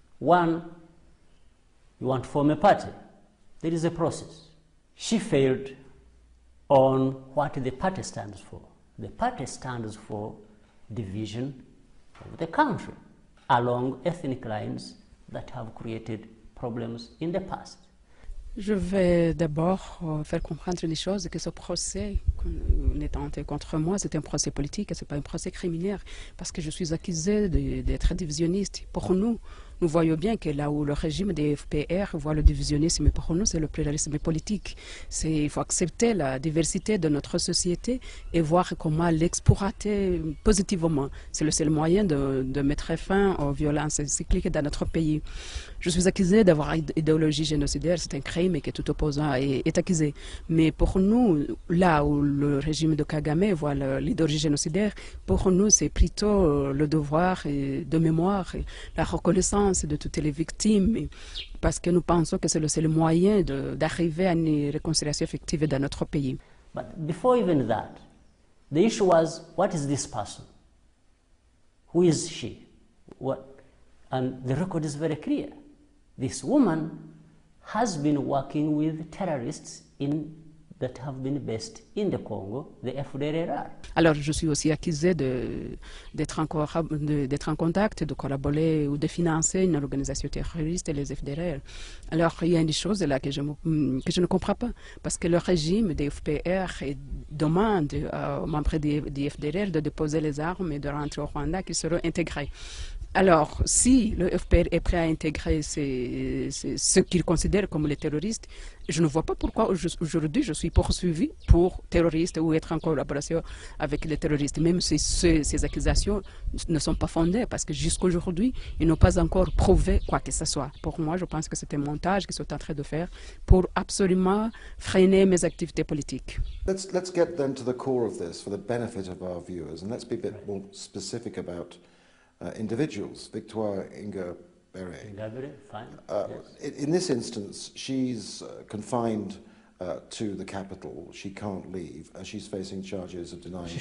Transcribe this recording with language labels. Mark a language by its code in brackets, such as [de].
[en] One, you want to form a party. There is a process. She failed on what the party stands for. The party stands for division of the country along ethnic lines that have created problems in the past. [fr] Je vais d'abord faire comprendre les choses, que ce procès tenté contre moi, c'est un procès politique, ce n'est pas un procès criminel, parce que je suis accusée d'être divisionniste. Pour nous, nous voyons bien que là où le régime des FPR voit le divisionnisme, pour nous, c'est le pluralisme politique. Il faut accepter la diversité de notre société et voir comment l'exploiter positivement. C'est le seul moyen de mettre fin aux violences cycliques dans notre pays. Je suis accusée d'avoir une idéologie génocidaire, c'est un crime et que tout opposant est accusé. Mais pour nous, là où le régime de Kagame voit l'idéologie génocidaire, pour nous, c'est plutôt le devoir de mémoire, et la reconnaissance de toutes les victimes, parce que nous pensons que c'est le seul moyen d'arriver à une réconciliation effective dans notre pays. [en] But before even that, the issue was, what is this person? Who is she? What? And the record is very clear. This woman has been working with terrorists that have been based in the Congo, the FDLR. [fr] Alors, je suis aussi accusée d'être en contact, de collaborer ou de financer une organisation terroriste, les FDLR. Alors, il y a une chose là que je ne comprends pas, parce que le régime des FPR demande aux membres des FDLR de déposer les armes et de rentrer au Rwanda, qui seront intégrés. Alors, si le FPR est prêt à intégrer ceux qu'il considère comme les terroristes, je ne vois pas pourquoi aujourd'hui je suis poursuivi pour terroriste ou être en collaboration avec les terroristes, même si ces accusations ne sont pas fondées, parce que jusqu'à aujourd'hui, ils n'ont pas encore prouvé quoi que ce soit. Pour moi, je pense que c'est un montage qu'ils sont en train de faire pour absolument freiner mes activités politiques. [en] Let's get then to the core of this for the benefit of our viewers, and let's be a bit more specific about individuals. Victoire Ingabire. Ingabire, fine. Yes. In this instance, she's confined to the capital. She can't leave, and she's facing charges of denying genocide.